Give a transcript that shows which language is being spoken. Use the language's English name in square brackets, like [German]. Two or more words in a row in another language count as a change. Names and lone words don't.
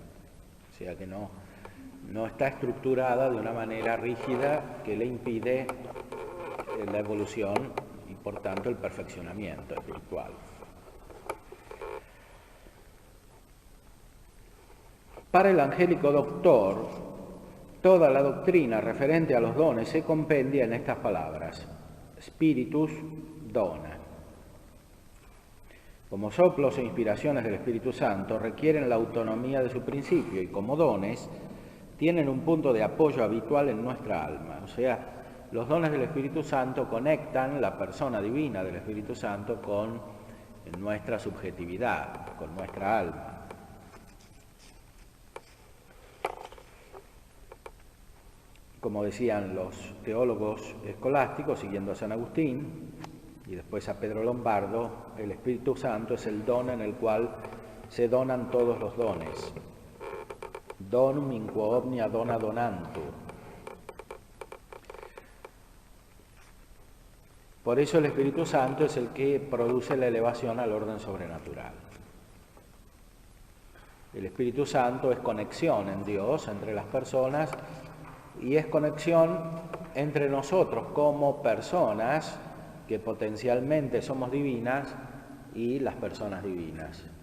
[Spanish] O sea que no está estructurada de una manera rígida que le impide la evolución y por tanto el perfeccionamiento espiritual. Para el angélico doctor, toda la doctrina referente a los dones se compendia en estas palabras: [Latin] Spiritus dona. [Spanish] Como soplos e inspiraciones del Espíritu Santo requieren la autonomía de su principio y como dones tienen un punto de apoyo habitual en nuestra alma. O sea, los dones del Espíritu Santo conectan la persona divina del Espíritu Santo con nuestra subjetividad, con nuestra alma. Como decían los teólogos escolásticos, siguiendo a San Agustín y después a Pedro Lombardo, el Espíritu Santo es el don en el cual se donan todos los dones. [Latin] Donum in quo omnia dona donantur. [Spanish] Por eso el Espíritu Santo es el que produce la elevación al orden sobrenatural. El Espíritu Santo es conexión en Dios, entre las personas, y es conexión entre nosotros como personas que potencialmente somos divinas y las personas divinas.